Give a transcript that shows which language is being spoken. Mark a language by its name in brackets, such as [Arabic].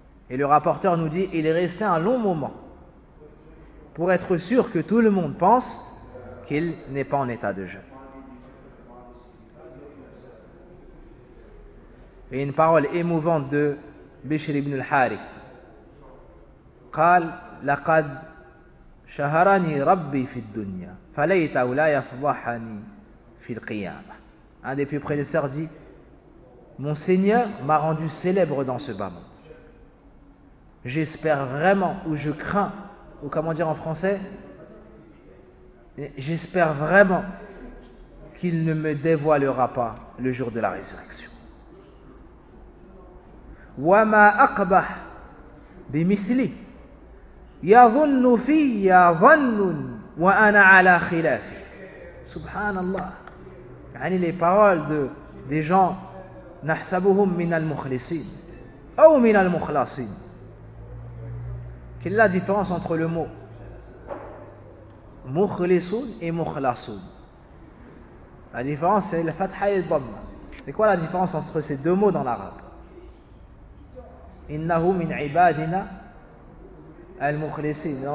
[French] Et le rapporteur nous dit, il est resté un long moment pour être sûr que tout le monde pense qu'il n'est pas en état de jeûne. Et une parole émouvante de Bishr ibn al-Harith. [Arabic] قال لقد شهرني ربي في الدنيا فليت لا يفضحني في القيامة. [French] Un des plus prédécesseurs dit, Mon Seigneur m'a rendu célèbre dans ce bas-monde. J'espère vraiment, ou je crains, ou comment dire en français, j'espère vraiment qu'il ne me dévoilera pas le jour de la résurrection. [Arabic] وَمَا أَقْبَحْ بِمِثْلِي يَظُنُّ فِيَّ ظَنُّ وَأَنَا عَلَى خِلَافِ. Subhanallah. [French] Yani les paroles des gens, [Arabic] نَحْسَبُهُمْ مِنَ الْمُخْلِصِينَ أو مِنَ الْمُخْلَصِينَ. [French] Quelle est la différence entre le mot مُخْلِصُونَ et مُخْلَصُونَ? La différence, c'est la fatha et le dhamma. C'est quoi la différence entre ces deux mots dans l'arabe? [Arabic] Innahu min ibadina al-mukhlasin.